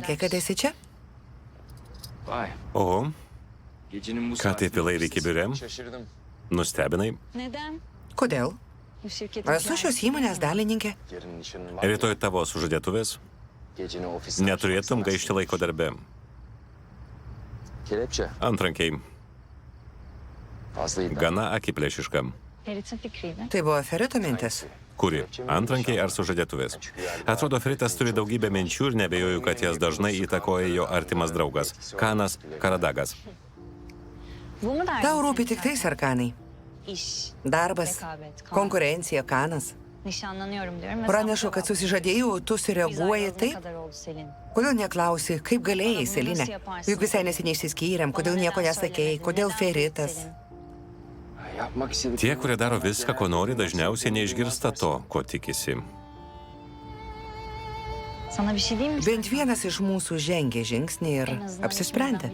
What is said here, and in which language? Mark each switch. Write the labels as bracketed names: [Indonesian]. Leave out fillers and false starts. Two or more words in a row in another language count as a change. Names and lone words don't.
[Lithuanian] Sakė, kad esi čia? [Turkish] Vay. O, Gecenin bu [Lithuanian] ką taip vėlai iki biure? [Turkish] Şaşırdım. [Lithuanian] Nustebinai. [Turkish] Neden? [Lithuanian] Kodėl? [Turkish] Bu şirketin [Lithuanian] Esu šios įmonės dalininkė. [Turkish] Yarın nişanın var. [Lithuanian] Rytoj tavo sužadėtuvės. [Turkish] Geceni ofiste [Lithuanian] Neturėtum gaišti laiko darbe. [Turkish] Kelepçe. [Lithuanian] Antrankiai. [Turkish] Fazlaydı. [Lithuanian] Gana akiplėšiška. [Turkish] Ferit'in fikriydi. [Lithuanian] Tai buvo Ferito mintis. Kuri? Antrankiai ar sužadėtuvės? Atrodo, Fritas turi daugybę minčių ir nebejoju, kad jas dažnai įtakoja jo artimas draugas. Kanas Karadagas. [Turkish] Bu mu dersin? [Lithuanian] Tau rūpi tik tai, Serkanai. [Turkish] İş, [Lithuanian] Darbas, [Turkish] rekabet, kan. [Lithuanian] konkurencija, kanas. [Turkish] Nişanlanıyorum diyorum. ve [Lithuanian] Pranešu, [Turkish] sen [Lithuanian] kad [Turkish] cevap- [Lithuanian] susižadėjau, tu [Turkish] Biz [Lithuanian] sureaguoji [Turkish] ayrılalı ne [Lithuanian] taip. [Turkish] kadar oldu Selin? [Lithuanian] Kodėl neklausi, kaip galėjai, [Turkish] Bunu [Lithuanian] Selinė? [Turkish] nasıl yaparsın? [Lithuanian] Juk visai neseniai išsiskyrėm, kodėl [Turkish] Bana [Lithuanian] nieko [Turkish] neden [Lithuanian] nesakėjai, [Turkish] söylemedin? [Lithuanian] kodėl [Turkish] Neden [Lithuanian] Feritas? [Turkish] Selin? Yapmak istedik. [Lithuanian] Tie, kurie daro viską, ko nori, dažniausiai neišgirsta to, ko tikisi. [Turkish] Sana bir şey diyeyim mi? [Lithuanian] Bent vienas iš mūsų žengė žingsnį ir apsisprendė.